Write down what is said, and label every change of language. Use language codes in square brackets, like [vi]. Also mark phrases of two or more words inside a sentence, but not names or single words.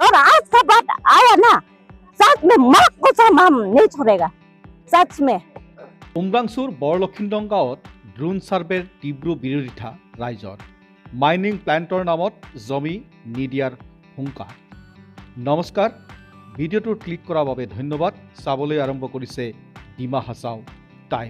[hi] और आज का बाद आया ना सच में माँ कसम हम नहीं छोड़ेगा सच में। [as] উমৰাংচুৰ বৰলক্ষিন্দং গাঁৱত ড্ৰোন ছাৰ্ভেৰ তীব্ৰ বিৰোধিতা ৰাইজৰ। মাইনিং প্লাণ্টৰ নামত জমি নিদিয়াৰ হুংকাৰ। নমস্কাৰ, ভিডিঅ'টো ক্লিক কৰাৰ বাবে ধন্যবাদ। চাবলৈ আৰম্ভ কৰিছে ডিমা হাছাও টাইম।